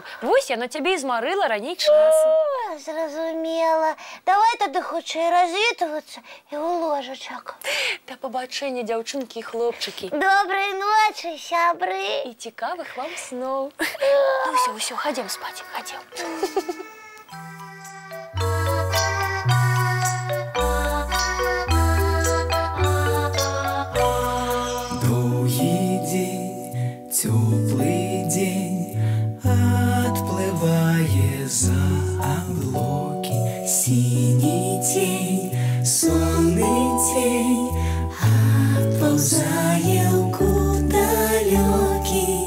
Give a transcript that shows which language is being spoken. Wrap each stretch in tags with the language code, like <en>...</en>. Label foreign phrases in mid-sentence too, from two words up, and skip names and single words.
<be>Вось я на цябе і змарыла раней часу. Зразумела. Давай тады хутчэй развітвацца і ў ложачак. Да пабачэння, дзяўчынкі і хлопчыкі. Добрай ночы, сябры. І цікавых вам сноў. Ну ўсё, хадзем спаць, хадзем.</be> <ru>Теплый день отплывая за облаки, синий тень, сонный тень отползая куда далекий.</ru>